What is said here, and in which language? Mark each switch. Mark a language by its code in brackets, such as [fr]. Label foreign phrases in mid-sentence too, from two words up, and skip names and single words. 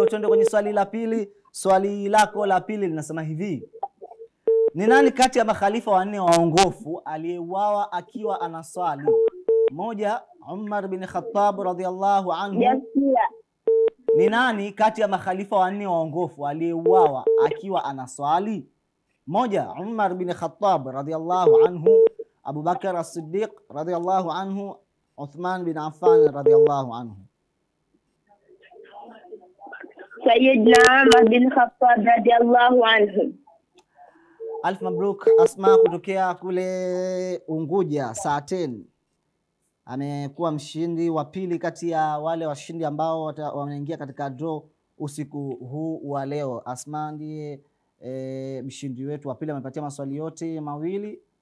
[sw] Twende kwenye swali la pili. Swali lako la pili linasema hivi: ni nani kati ya makhalifa wanne waongofu aliyeuawa akiwa anaswali? 1, Umar bin Khattab [ar] رضي الله عنه. [sw] Ni nani kati ya makhalifa wanne waongofu aliyeuawa akiwa anaswali? 1, Umar bin Khattab [ar] رضي الله عنه; [sw] Abu Bakar as-Siddiq [ar] رضي الله عنه; [sw] Uthman bin Affan [ar] رضي الله عنه. [sw] Sayyidina Umar bin Khattab [ar] رضي الله عنه. ألف مبروك. [sw] Asma kutokea kule Unguja, saa 10, amekuwa mshindi wa pili kati ya wale washindi ambao wanaingia katika draw usiku huu wa leo. Asma ndiye mshindi wetu wa pili, amepatia maswali yote mawili.